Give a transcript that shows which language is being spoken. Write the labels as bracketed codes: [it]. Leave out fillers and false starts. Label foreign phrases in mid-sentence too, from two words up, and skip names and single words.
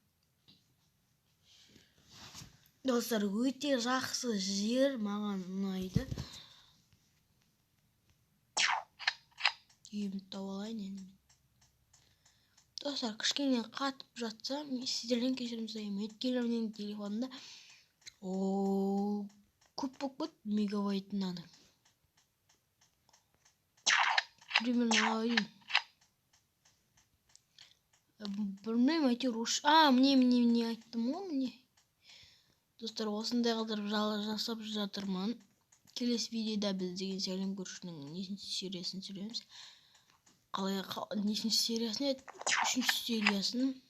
[kk] Достар, өте жақсы жер маған ұнайды. Үйімді тауып алайын енді. Достар, кішкене қатып жатса, сіздерден кешірім сұраймын. Өйткені менің телефонымда көп болып мегабайт надо. [ru] Примерно один. [kk] Білмеймін, әйтеуір мне айттым ғой, мне. Достар, осындай қылдырып жасап жатырмын. Келесі видеода біз деген сәлем көрушінің нешінші сериясын түсіреміз. Нешінші сериясын еді? 3-ші сериясын.